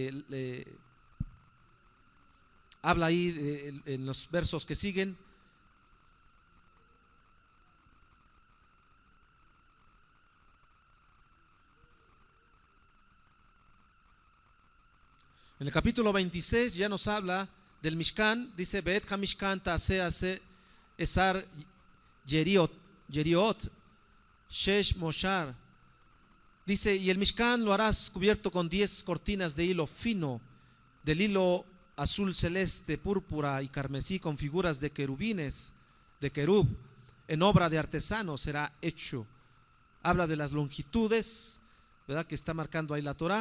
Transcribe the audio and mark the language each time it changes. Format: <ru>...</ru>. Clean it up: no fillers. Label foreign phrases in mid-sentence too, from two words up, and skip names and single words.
<es>Habla ahí en los versos que siguen. En el capítulo 26 ya nos habla del Mishkan, dice:</es> <he>ואת המשכן תעשה עשר יריעות שש משזר.</he> <es>Dice: y el Mishkan lo harás cubierto con 10 cortinas de hilo fino, del hilo azul celeste, púrpura y carmesí, con figuras de querubines, de querub, en obra de artesano será hecho. Habla de las longitudes, ¿verdad?, que está marcando ahí la Torah.</es>